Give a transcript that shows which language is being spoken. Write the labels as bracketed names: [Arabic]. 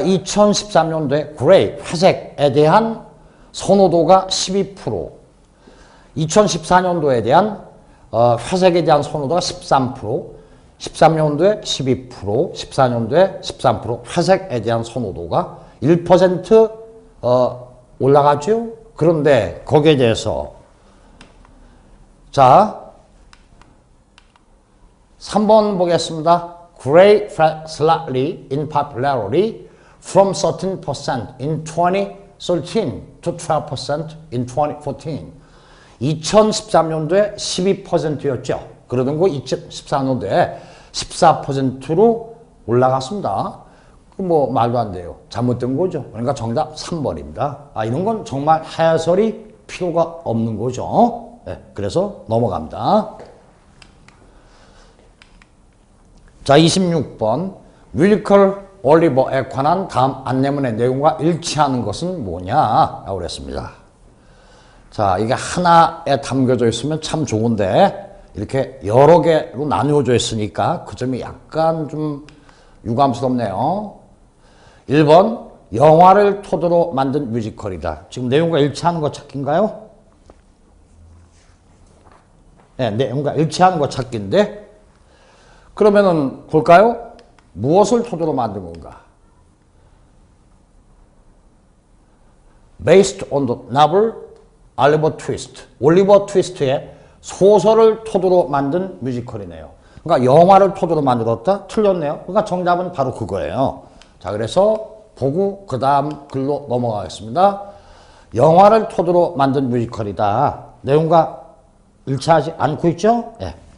[Korean] 2013년도에 그레이, 회색에 대한 선호도가 12%, 2014년도에 대한 회색에 대한 선호도가 13%, 13년도에 12%, 14년도에 13%, 회색에 대한 선호도가 1% 올라가죠. 그런데 거기에 대해서 자 3번 보겠습니다. [English] Gray fell slightly in popularity from 13% in 2013 to 12% in 2014. [Korean] 2013년도에 12%였죠. 그러던 거 2014년도에 14%로 올라갔습니다. 뭐 말도 안 돼요. 잘못된 거죠. 그러니까 정답 3번입니다. 이런 건 정말 해설이 필요가 없는 거죠. 네, 그래서 넘어갑니다. 자, 26번 윌리컬 올리버에 관한 다음 안내문의 내용과 일치하는 것은 뭐냐? 라고 그랬습니다. 자, 이게 하나에 담겨져 있으면 참 좋은데 이렇게 여러 개로 나누어져 있으니까 그 점이 약간 좀 유감스럽네요. 1번 영화를 토대로 만든 뮤지컬이다. 지금 내용과 일치하는 거 찾기인가요? 네, 내용과 일치하는 거 찾기인데 그러면은 볼까요? 무엇을 토대로 만든 건가? [English] Based on the novel 올리버 트위스트. [Korean] 올리버 트위스트의 소설을 토대로 만든 뮤지컬이네요. 그러니까 영화를 토대로 만들었다? 틀렸네요. 그러니까 정답은 바로 그거예요. 자, 그래서 보고 그 다음 글로 넘어가겠습니다. 영화를 토대로 만든 뮤지컬이다. 내용과 일치하지 않고 있죠? 예.